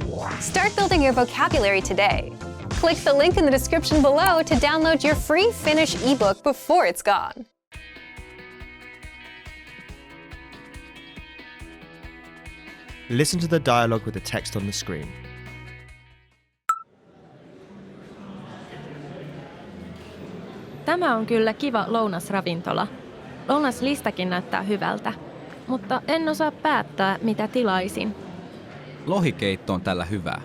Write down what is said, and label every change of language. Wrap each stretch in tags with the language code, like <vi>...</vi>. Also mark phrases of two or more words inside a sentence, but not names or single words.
<en>Start building your vocabulary today. Click the link in the description below to download your free Finnish ebook before it's gone. Listen to the dialogue with the text on the screen.</en> <fi>Tämä on kyllä kiva lounasravintola. Lounaslistakin näyttää hyvältä, mutta en osaa päättää, mitä tilaisin. Lohikeitto on tällä hyvää.</fi>